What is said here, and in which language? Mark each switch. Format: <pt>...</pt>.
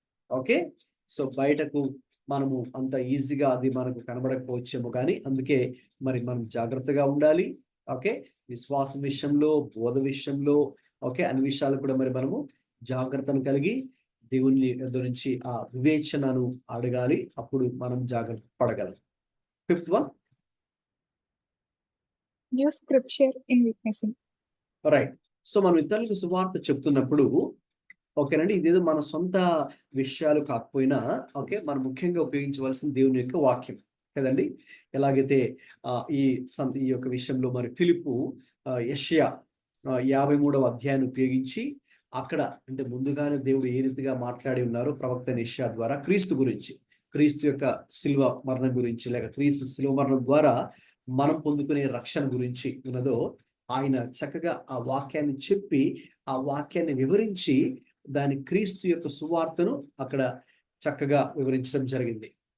<te>Okay, so బయటకు మనము అంత ఈజీగా అది మనకు కనబడకపోవచ్చేమో, కానీ అందుకే మరి మనం జాగ్రత్తగా ఉండాలి. ఓకే, విశ్వాసం విషయంలో, బోధ విషయంలో, ఓకే, అన్ని విషయాలు కూడా మరి మనము జాగ్రత్తను కలిగి దేవుని నుంచి ఆ వివేచనను అడగాలి. అప్పుడు మనం జాగ్రత్త పడగలం.</te> <en>Fifth one, Use scripture in witnessing. Right.</en> <te>So మనం ఇతరులకు సువార్త చెప్తున్నప్పుడు, ఓకేనండి, ఇదేదో మన సొంత విషయాలు కాకపోయినా, ఓకే, మనం ముఖ్యంగా ఉపయోగించవలసిన దేవుని యొక్క వాక్యం కదండి. ఎలాగైతే ఈ యొక్క విషయంలో మరి ఫిలిప్పు యెషయా 53వ అధ్యాయాన్ని ఉపయోగించి అక్కడ అంటే ముందుగానే దేవుడు ఏ రీతిగా మాట్లాడి ఉన్నారో ప్రవక్త యెషయా ద్వారా క్రీస్తు గురించి, క్రీస్తు యొక్క శిలువ మరణం గురించి, లేక క్రీస్తు శిలువ మరణం ద్వారా మనం పొందుకునే రక్షణ గురించి ఉన్నదో ఆయన చక్కగా ఆ వాక్యాన్ని చెప్పి, ఆ వాక్యాన్ని వివరించి దాని క్రీస్తు యొక్క సువార్తను అక్కడ చక్కగా వివరించడం జరిగింది.</te>